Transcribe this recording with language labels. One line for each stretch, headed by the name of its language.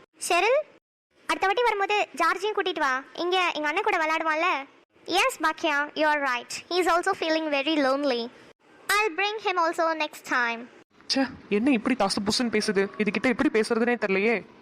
Tamil: Cheryl, அடுத்த வாட்டி வரும்போது ஜார்ஜையும் கூட்டிட்டு வா. இங்க எங்க அண்ணன் கூட விளையாடுவான்ல.
English: Yes, Bakya, you are right. He is also feeling very lonely. I'll bring him also next time.
Tamil: ச்சே, என்ன இப்படி தாசு புசுன்னு பேசுது, இதுகிட்ட எப்படி பேசுறதுனே தெரியலையே.